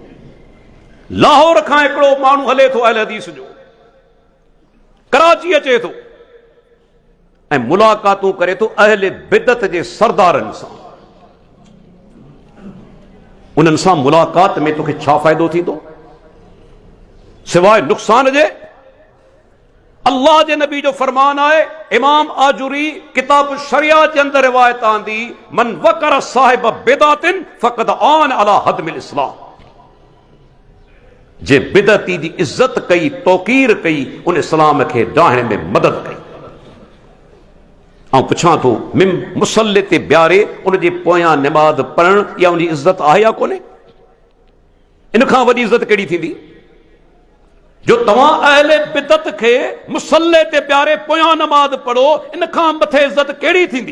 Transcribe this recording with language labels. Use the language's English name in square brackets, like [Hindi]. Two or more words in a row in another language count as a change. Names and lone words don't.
[Sindhi] लाहौर खां हिकिड़ो माण्हू हले थो अहल हदीस जो, कराची अचे थो ऐं मुलाक़ातूं करे थो अहल बिदत जे सरदारनि सां। उन्हनि सां मुलाक़ात में तोखे छा फ़ाइदो थींदो सिवाय नुक़सान जे? अल्लाह जे नबी जो फरमान आहे, इमाम आजुरी किताब शरिया जे अंदर रिवायत आंदी, [Arabic] من وقر صاحب بدعة فقد أعان على هدم الإسلام. [Sindhi] जे बिदती जी इज्जत कई, तौकीर कई, उन इस्लाम खे डाहण में मदद कई। ऐं पुछां थो, मुसल्ले ते बियारे उन जे पोयां निमाज़ पढ़ण, या उन जी इज्जत आहे या कोन्हे? इन खां वॾी इज्जत कहिड़ी थींदी? जो तव्हां अहले बिदत खे मुसल्ले ते बियारे पोयां नमाज़ पढ़ो, इन खां मथे इज्जत कहिड़ी थींदी?